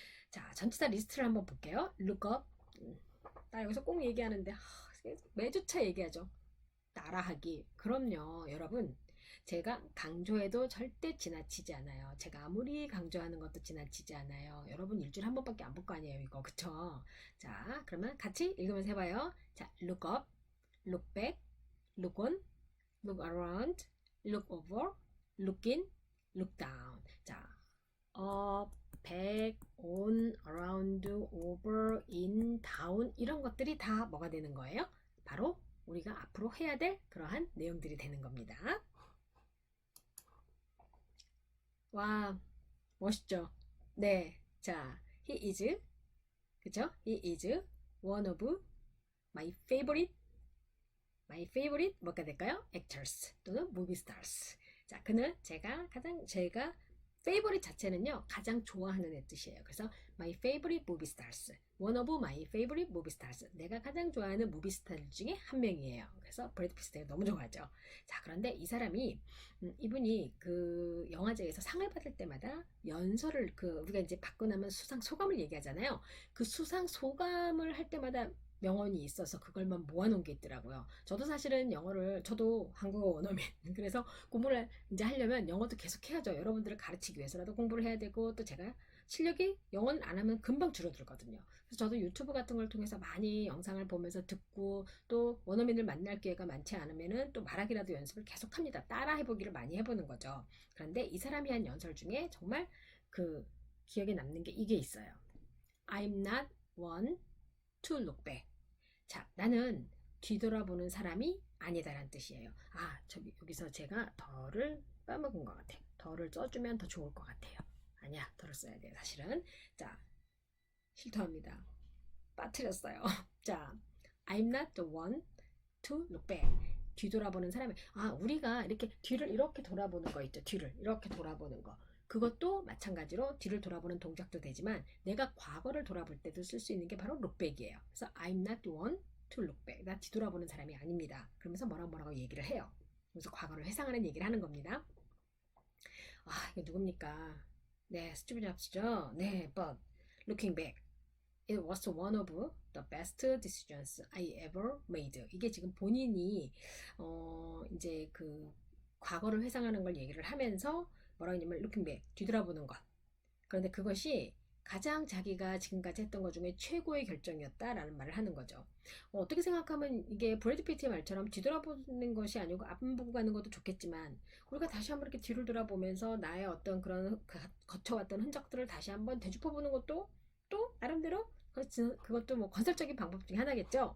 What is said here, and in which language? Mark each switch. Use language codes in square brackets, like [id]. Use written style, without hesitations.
[ko] 자, 전치사 리스트를 한번 볼게요. 룩업. 나 여기서 꼭 얘기하는데 매주차 얘기하죠. 따라하기. 그럼요, 여러분. 제가 강조해도 절대 지나치지 않아요. 제가 아무리 강조하는 것도 지나치지 않아요. 여러분 일주일에 한 번밖에 안 볼 거 아니에요, 이거. 그쵸? 자, 그러면 같이 읽으면서 해봐요. [en] 자, look up, look back, look on, look around, look over, look in, look down. [ko] 자, [en] up, back, on, around, over, in, down [ko] 이런 것들이 다 뭐가 되는 거예요? 바로 우리가 앞으로 해야 될 그러한 내용들이 되는 겁니다. 와, 멋있죠? 네. 자, [en] he is, [ko] 그죠? [en] He is one of my favorite [ko] 뭐가 될까요? [en] actors 또는 movie stars. [ko] 자, 그는 제가 favorite 자체는요 가장 좋아하는 애 뜻이에요. [en] 그래서 my favorite movie stars, one of my favorite movie stars, [ko] 내가 가장 좋아하는 무비 스타 중에 한 명이에요. 그래서 브래드 피트 너무 좋아하죠. 자, 그런데 이 사람이 이분이 그 영화제에서 상을 받을 때마다 연설을 우리가 이제 받고 나면 수상 소감을 얘기하잖아요. 그 수상 소감을 할 때마다 명언이 있어서 그걸만 모아놓은 게 있더라고요. 저도 사실은 저도 한국어 원어민. 그래서 공부를 이제 하려면 영어도 계속 해야죠. 여러분들을 가르치기 위해서라도 공부를 해야 되고, 또 제가 실력이 영어는 안 하면 금방 줄어들거든요. 그래서 저도 유튜브 같은 걸 통해서 많이 영상을 보면서 듣고, 또 원어민을 만날 기회가 많지 않으면은 또 말하기라도 연습을 계속 합니다. 따라 해보기를 많이 해보는 거죠. 그런데 이 사람이 한 연설 중에 정말 그 기억에 남는 게 이게 있어요. [en] I'm not one to look back. [ko] 자, 나는 뒤돌아보는 사람이 아니다라는 뜻이에요. 아, 여기서 제가 덜을 빼먹은 것 같아요. 덜을 써주면 더 좋을 것 같아요. 아니야, 덜을 써야 돼요, 사실은. 자, 실토합니다. 빠뜨렸어요. [en] 자, I'm not the one to look back. [ko] 뒤돌아보는 사람이, 우리가 이렇게 뒤를 이렇게 돌아보는 거 있죠. 뒤를 이렇게 돌아보는 거. 그것도 마찬가지로 뒤를 돌아보는 동작도 되지만 내가 과거를 돌아볼 때도 쓸 수 있는 게 바로 lookback이에요. [en] 그래서 I'm not the one to look back. [ko] 나 뒤돌아보는 사람이 아닙니다. 그러면서 뭐라고 얘기를 해요. 그래서 과거를 회상하는 얘기를 하는 겁니다. 이게 누굽니까? 네, 스티브 잡스죠? [en] 네, but looking back, it was one of the best decisions I ever made. [ko] 이게 지금 본인이 이제 그 과거를 회상하는 걸 얘기를 하면서 뭐라고 했냐면 [en] looking back, [ko] 뒤돌아보는 것. 그런데 그것이 가장 자기가 지금까지 했던 것 중에 최고의 결정이었다라는 말을 하는 거죠. 어떻게 생각하면 이게 브래드 피트의 말처럼 뒤돌아보는 것이 아니고 앞만 보고 가는 것도 좋겠지만 우리가 다시 한번 이렇게 뒤를 돌아보면서 나의 어떤 그런 거쳐왔던 흔적들을 다시 한번 되짚어보는 것도 또 나름대로 그것도 뭐 건설적인 방법 중에 하나겠죠.